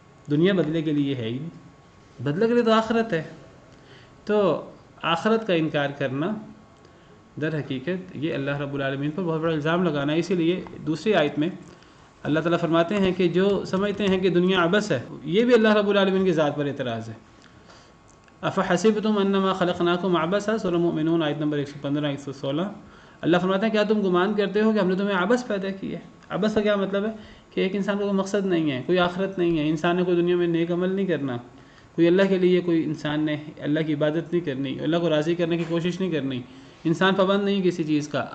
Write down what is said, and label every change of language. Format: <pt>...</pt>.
<ur>دنیا بدلے کے لیے ہے ہی نہیں. بدلے کے لیے تو آخرت ہے. تو آخرت کا انکار کرنا در حقیقت یہ اللہ رب العالمین پر بہت بڑا الزام لگانا ہے. اسی لیے دوسری آیت میں اللہ تعالیٰ فرماتے ہیں کہ جو سمجھتے ہیں کہ دنیا عبث ہے یہ بھی اللہ رب العالمین کی ذات پر اعتراض ہے.</ur> <ar>افحسبتم انما خلقناکم عبثا.</ar> <ur>سورہ مومنون آیت نمبر 115 116. اللہ فرماتے ہیں کیا تم گمان کرتے ہو کہ ہم نے تمہیں عبث پیدا کیا ہے؟ عبث کا کیا مطلب ہے کہ ایک انسان کا کوئی مقصد نہیں ہے, کوئی آخرت نہیں ہے, انسان نے کوئی دنیا میں نیک عمل نہیں کرنا, کوئی اللہ کے لیے کوئی انسان نے اللہ کی عبادت نہیں کرنی, اللہ کو راضی کرنے کی کوشش نہیں کرنی, انسان پابند نہیں کسی چیز کا.</ur>